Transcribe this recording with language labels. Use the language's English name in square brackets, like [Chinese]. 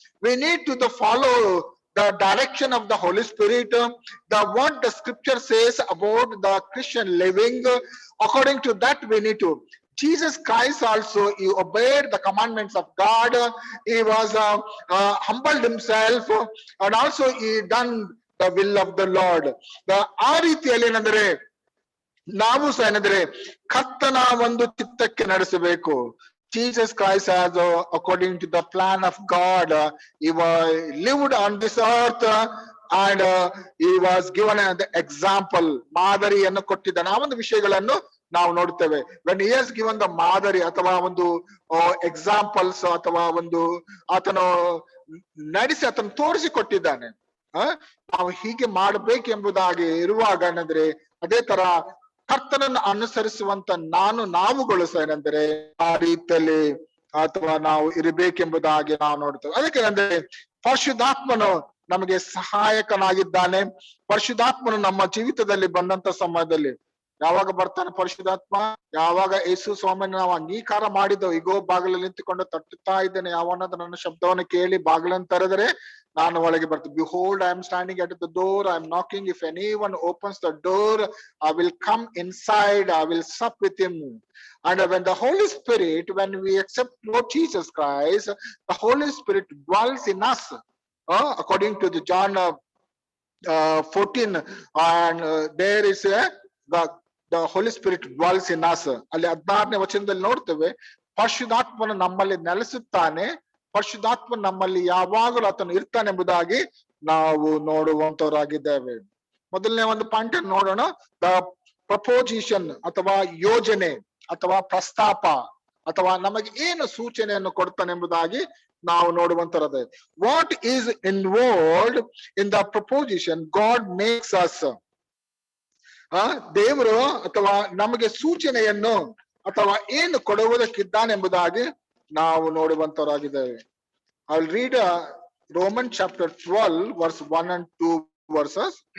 [English] We need to follow the direction of the Holy Spirit, what the scripture says about the Christian living. According to that we need to. Jesus Christ also, he obeyed the commandments of God. He was humbled himself and also he done the will of the Lord. [Kannada] ಆ ರೀತಿಯಲ್ಲಿ ಏನಂದ್ರೆ ನಾವು ಸಹ ಏನಂದ್ರೆ ಕರ್ತನ ಒಂದು ಚಿತ್ತಕ್ಕೆ ನಡೆಸಬೇಕು. [English] Jesus Christ has, according to the plan of God, he lived on this earth and he was given an example, [Kannada] ಮಾದರಿಯನ್ನು ಕೊಟ್ಟಿದ್ದಾನೆ. ಆ ಒಂದು ವಿಷಯಗಳನ್ನು ನಾವು ನೋಡ್ತೇವೆ. [English] when he has given the [Kannada] ಮಾದರಿ ಅಥವಾ ಒಂದು ಎಕ್ಸಾಂಪಲ್ಸ್ ಅಥವಾ ಒಂದು ಆತನು ನಡೆಸಿ ಆತನು ತೋರಿಸಿಕೊಟ್ಟಿದ್ದಾನೆ. ನಾವು ಹೀಗೆ ಮಾಡಬೇಕೆಂಬುದಾಗಿ ಇರುವಾಗ ಏನಂದ್ರೆ ಅದೇ ತರ ಕರ್ತನನ್ನು ಅನುಸರಿಸುವಂತ ನಾವುಗಳು ಸಹ ಏನಂದ್ರೆ ಆ ರೀತಿಯಲ್ಲಿ ಅಥವಾ ನಾವು ಇರಬೇಕೆಂಬುದಾಗಿ ನಾವು ನೋಡ್ತೇವೆ. ಅದಕ್ಕೆ ಅಂದ್ರೆ ಪರಿಶುದ್ಧಾತ್ಮನು ನಮಗೆ ಸಹಾಯಕನಾಗಿದ್ದಾನೆ. ಪರಿಶುದ್ಧಾತ್ಮನು ನಮ್ಮ ಜೀವಿತದಲ್ಲಿ ಬಂದಂತ ಸಮಯದಲ್ಲಿ ಯಾವಾಗ ಬರ್ತಾನೆ ಪರಿಶುದ್ಧಾತ್ಮ, ಯಾವಾಗ ಯೇಸು ಸ್ವಾಮಿನ ನಾವು ಅಂಗೀಕಾರ ಮಾಡಿದ್ದೆವು, ಈಗೋ ಬಾಗಿಲಲ್ಲಿ ನಿಂತುಕೊಂಡು ತಟ್ಟುತ್ತಾ ಇದ್ದೇನೆ, ಯಾವನಾದ್ರೂ ನನ್ನ ಶಬ್ದವನ್ನು ಕೇಳಿ ಬಾಗಿಲನ್ನು ತೆರೆದರೆ ನಾನು ಒಳಗೆ ಬರ್ತೀನಿ. [English] Behold, I am standing at the door, I am knocking. If anyone opens the door, I will come inside, I will sup with him. And when the Holy Spirit, when we accept Lord Jesus Christ, the Holy Spirit dwells in us. According to the John 14, and there is the Holy Spirit dwells in us. [Kannada] ಅಲ್ಲಿ 16ನೇ ವಚನದಲ್ಲಿ ನೋಡ್ತೇವೆ, ಪರಿಶುದ್ಧಾತ್ಮನು ನಮ್ಮಲ್ಲಿ ನೆಲೆಸುತ್ತಾನೆ, ಪರಿಶುದ್ಧಾತ್ಮ ನಮ್ಮಲ್ಲಿ ಯಾವಾಗಲೂ ಆತನು ಇರ್ತಾನೆ ಎಂಬುದಾಗಿ ನಾವು ನೋಡುವಂತವರಾಗಿದ್ದೇವೆ. ಮೊದಲನೇ ಒಂದು ಪಾಯಿಂಟ್ ಅನ್ನು ನೋಡೋಣ. [English] the proposition [Kannada] ಅಥವಾ ಯೋಜನೆ ಅಥವಾ ಪ್ರಸ್ತಾಪ ಅಥವಾ ನಮಗೆ ಏನು ಸೂಚನೆಯನ್ನು ಕೊಡ್ತಾನೆ ಎಂಬುದಾಗಿ ನಾವು ನೋಡುವಂತರದೇ. [English] What is involved in the proposition God makes us. [Kannada] ದೇವರು ಅಥವಾ ನಮಗೆ ಸೂಚನೆಯನ್ನು ಅಥವಾ ಏನು ಕೊಡುವುದಕ್ಕಿದ್ದಾನೆ ಎಂಬುದಾಗಿ ನಾವು ನೋಡುವಂತವರಾಗಿದ್ದೇವೆ. [English] I will read Romans chapter 12 verse 1 and 2 verses.